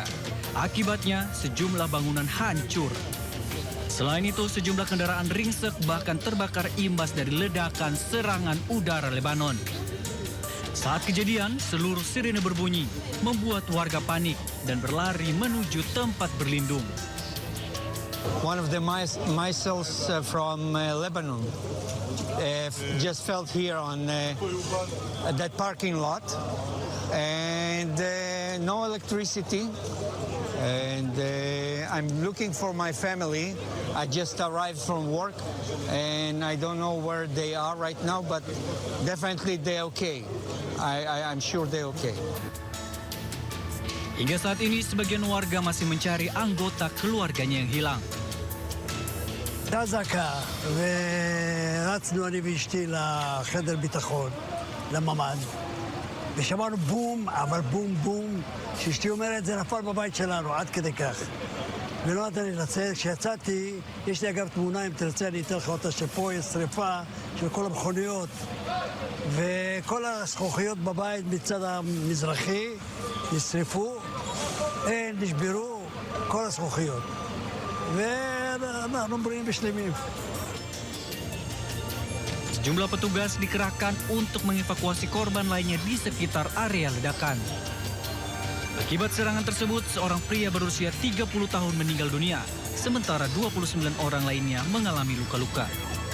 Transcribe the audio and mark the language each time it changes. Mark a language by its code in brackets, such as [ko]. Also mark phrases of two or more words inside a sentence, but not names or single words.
[id] Akibatnya sejumlah bangunan hancur. Selain itu, sejumlah kendaraan ringsek bahkan terbakar imbas dari ledakan serangan udara Lebanon. Saat kejadian, seluruh sirene berbunyi, membuat warga panik dan berlari menuju tempat berlindung. [en] One of the missiles from Lebanon just fell here on that parking lot, and no electricity. And I'm looking for my family. I just arrived from work, and I don't know where they are right now, but definitely they're okay. I'm sure they're okay. [id] Hingga saat ini, sebagian warga masih mencari anggota keluarganya yang hilang. [he] אזעקה, ורצנו אני ואשתי לחדר ביטחון, לממ"ד, ושמענו בום, אבל בום בום, שאשתי אומרת זה נפל בבית שלנו, עד כדי כך. ולא נתן לי לצאת, כשיצאתי, יש לי אגב תמונה, אם תרצה אני אתן לך אותה, שפה יש שריפה של כל המכוניות, וכל הזכוכיות בבית מצד המזרחי נשרפו, נשברו כל הזכוכיות. ואנחנו בריאים ושלמים. [id] Sejumlah petugas dikerahkan untuk mengevakuasi korban lainnya di sekitar area ledakan. Akibat serangan tersebut, seorang pria berusia 30 tahun meninggal dunia, sementara 29 orang lainnya mengalami luka-luka.